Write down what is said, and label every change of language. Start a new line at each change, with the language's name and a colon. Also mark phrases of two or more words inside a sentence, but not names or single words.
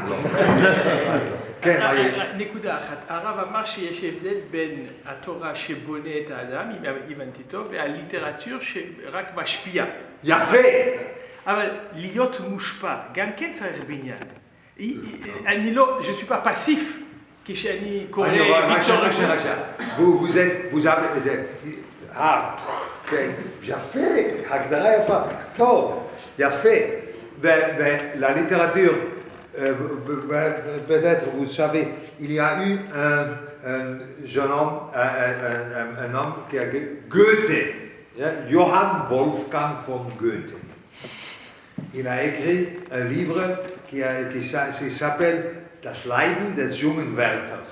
Hebrew: לא. כן, מה יש? נקודה אחת. הרב אמר שיש הבדל בין התורה שבונה את האדם, אם הבנתי טוב, והליטרטור שרק משפיע. יפה! אבל להיות מושפע, גם כן צריך בניין. אני לא,
French: je suis pas passif,
Hebrew: כשאני קורא...
French: vous avez...
Hebrew: כן, יפה, הגדרה יפה, טוב, יפה. ולליטרטור,
French: peut-être, vous savez, il y a eu un jeune homme, un homme qui a Goethe, Johann Wolfgang von Goethe. Il a écrit un livre qui s'appelle Das Leiden des jungen Werthers.